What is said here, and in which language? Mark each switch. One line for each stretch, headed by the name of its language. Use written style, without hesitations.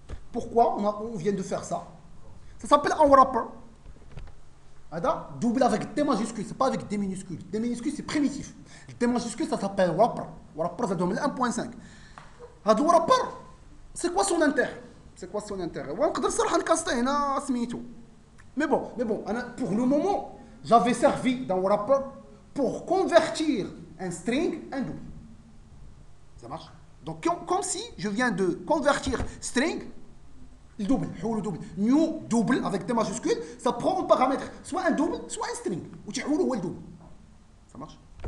French: Pourquoi on vient de faire ça? Ça s'appelle un wrapper. Double avec D majuscule, c'est pas avec D minuscule. D minuscule, c'est primitif. D majuscule, ça s'appelle wrapper. Wrapper, ça donne 1.5. هذا wrapper, c'est quoi son intérêt? C'est quoi son intérêt?
Arabic: ونقدر صراحة نكاسطيه هنا سميتو.
French: Mais bon, pour le moment, j'avais servi d'un wrapper pour convertir un string en double. Ça marche? Donc, comme si je viens de convertir string, le double, new double avec des majuscules, ça prend en paramètre soit un double, soit un string. Ou tu le double. Ça marche?